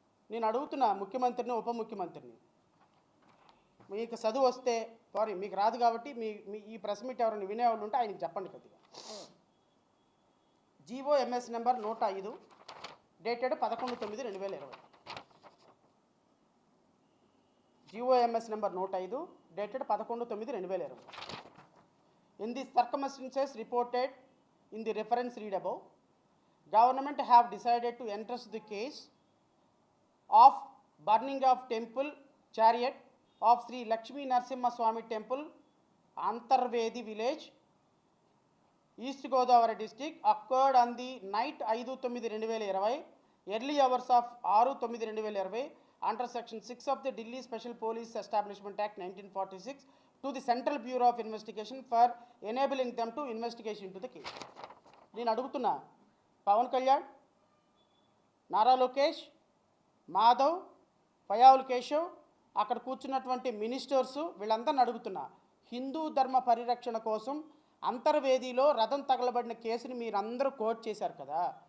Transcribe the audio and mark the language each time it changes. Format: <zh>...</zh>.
<te>నేను అడుగుతున్నా ముఖ్యమంత్రిని, ఉప ముఖ్యమంత్రిని, మీకు చదువు వస్తే సారీ మీకు రాదు కాబట్టి మీ ఈ ప్రెస్ మీట్ ఎవరైనా వినేవాళ్ళు ఉంటే ఆయనకి చెప్పండి కొద్దిగా.</te> <en>GOMS number 105 dated 11/9/2020. GOMS number 105 dated 11/9/2020. In the circumstances reported in the reference read above, government have decided to entrust the case of burning of temple chariot of Sri Lakshmi Narasimha Swami Temple, Antarvedi village, East Godavari district, occurred on the night 5/9/2020, early hours of 6/9/2020, under section 6 of the Delhi Special Police Establishment Act 1946 to the Central Bureau of Investigation for enabling them to investigation into the case.</en> <te>నేను అడుగుతున్నా పవన్ కళ్యాణ్, నారా లోకేష్, మాధవ్, పయావుల్ కేశవ్, అక్కడ కూర్చున్నటువంటి ministers, వీళ్ళందరిని అడుగుతున్నా, హిందూ ధర్మ పరిరక్షణ కోసం అంతర్వేదిలో రథం తగలబడిన కేసుని మీరందరూ కోట్ చేశారు కదా.</te>